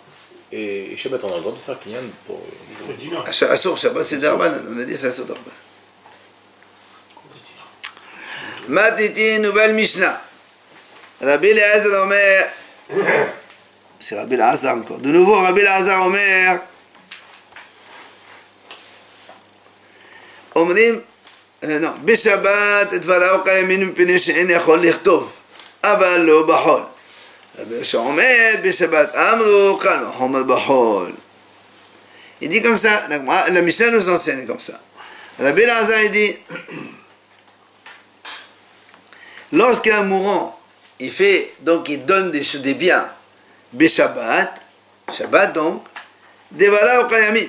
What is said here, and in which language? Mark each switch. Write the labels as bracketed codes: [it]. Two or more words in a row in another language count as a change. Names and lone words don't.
[fr] Et Shabbat, on a le droit de faire Kinyan pour. Le dimanche. Assour, Shabbat, c'est Darban, on a dit c'est [he] אסור דרבנן. [fr] Matiti, nouvelle Mishnah. Rabbi Elazar Omer, c'est Rabbi Elazar encore. De nouveau, Rabbi Elazar Omer. [he] אומרים, לא, בשבת דבריו קיימים מפני שאין יכול לכתוב, אבל לא בחול. רבי שאומר, בשבת אמרו, קל וחומר בחול. [fr] Il dit comme ça, la Mishnah nous enseigne comme ça. Rabbi Elazar, il dit, lorsqu'un mourant, il fait, donc il donne des biens, Shabbat donc, Devala ou Kayamit.